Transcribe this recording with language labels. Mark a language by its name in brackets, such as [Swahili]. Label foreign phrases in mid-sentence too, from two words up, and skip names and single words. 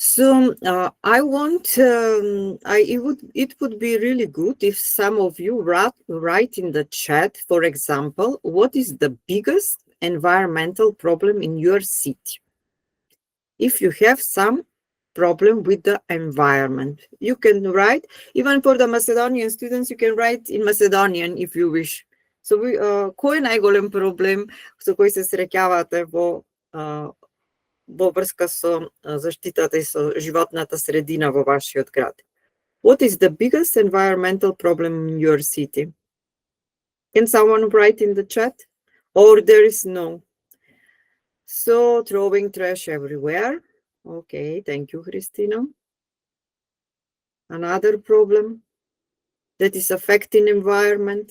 [English] So I want, it would be really good if some of you write in the chat, for example, what is the biggest environmental problem in your city? If you have some problem with the environment, you can write, even for the Macedonian students, you can write in Macedonian if you wish. [Macedonian] So кој е најголем проблем со кој се среќавате во врска со заштитата и со животната средина во вашиот град? [English] What is the biggest environmental problem in your city? Can someone write in the chat? Or there is no? So throwing trash everywhere. Okay, thank you, Christina. Another problem that is affecting environment.